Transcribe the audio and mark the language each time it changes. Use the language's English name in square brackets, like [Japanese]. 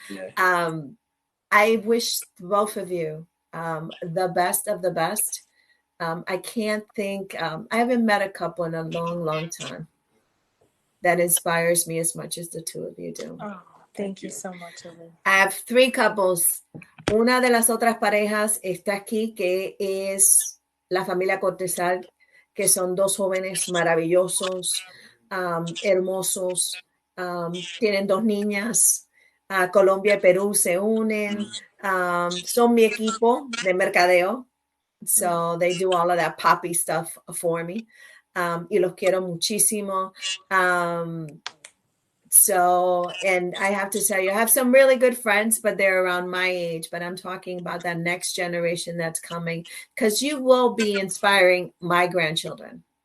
[English] Yeah. I wish both of you the best of the best. I can't think, I haven't met a couple in a long, long time that inspires me as much as the two of you do. Oh, thank you so much, Ellen. I have 3 couples. [Spanish] Una de las otras parejas está aquí, que es la familia Cortesal, que son 2 jóvenes maravillosos, hermosos, tienen 2 niñas. Colombia y Perú se unen. Son mi equipo de mercadeo. [English] So they do all of that poppy stuff for me. [Spanish] Y los quiero muchísimo. [English] So, and I have to tell you, I have some really good friends, but they're around my age. But I'm talking about that next generation that's coming, because you will be inspiring my grandchildren.